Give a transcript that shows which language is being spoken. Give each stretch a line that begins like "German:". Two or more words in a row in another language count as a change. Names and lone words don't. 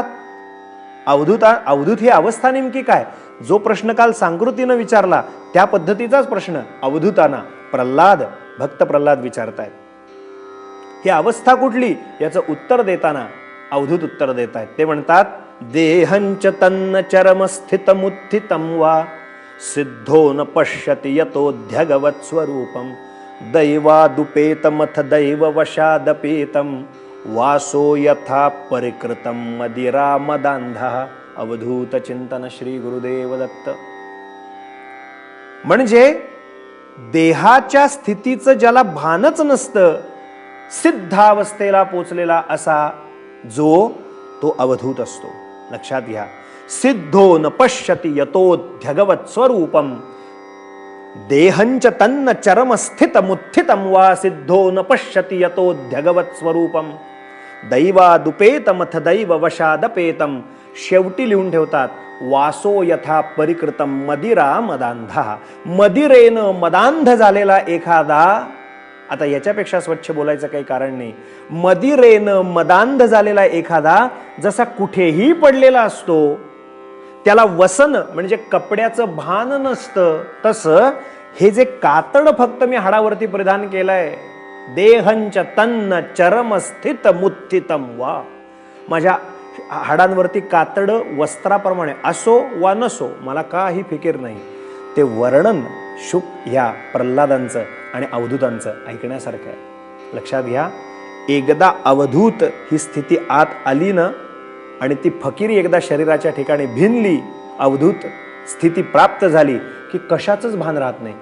Marathi: अवधूत ही अवस्था नेमकी काय? जो प्रश्न काल सांकृतीनं विचारला त्या पद्धतीचाच प्रश्न अवधूताना भक्त प्रल्हाद विचारतायत. ही अवस्था कुठली याचं उत्तर देताना अवधूत उत्तर देत आहेत. ते म्हणतात,
Sanskrit: देहंच तन्न चरम स्थितमुत्थितं वा सिद्धो न पश्यति यतोऽध्यगवत् स्वरूपम दैवादुपेतमथ दैववशादपेतम वासो यथा परिकृतं मदिरा मदांधः.
Marathi: अवधूत चिंतन श्री गुरुदेव दत्त. म्हणजे देहाच्या स्थितीचं ज्याला भानच नसतं, सिद्धावस्थेला पोचलेला असा जो तो अवधूत असतो. लक्षात घ्या,
Sanskrit: सिद्धो न पश्यति यतोऽध्यगवत् स्वरूपम देहंच तन्न चरम स्थितमुत्थितं वा सिद्धो न पश्यति यतोऽध्यगवत् स्वरूपम दैवादुपेतमथ दैववशादपेतम.
Marathi: शेवटी लिहून ठेवतात,
Sanskrit: वासो यथा परिकृतम मदिरा मदांधा.
Marathi: मदिरेनं मदांध झालेला एखादा, आता याच्यापेक्षा स्वच्छ बोलायचं काही कारण नाही. मदिरेनं मदांध झालेला एखादा जसा कुठेही पडलेला असतो, त्याला वसन म्हणजे कपड्याचं भान नसतं, तसं हे जे कातड फक्त मी हाडावरती परिधान केलंय,
Sanskrit: देहंच तन्न चरम स्थित मुत्थितम वा,
Marathi: माझ्या हाडांवरती कातड वस्त्राप्रमाणे असो वा नसो, मला काही फिकीर नाही. ते वर्णन शुक ह्या प्रल्हादांचं आणि अवधूतांचं ऐकण्यासारखं आहे. लक्षात घ्या, एकदा अवधूत ही स्थिती आत आली ना, आणि ती फकीरी एकदा शरीराच्या ठिकाणी भिनली, अवधूत स्थिती प्राप्त झाली की कशाचंच भान राहत नाही.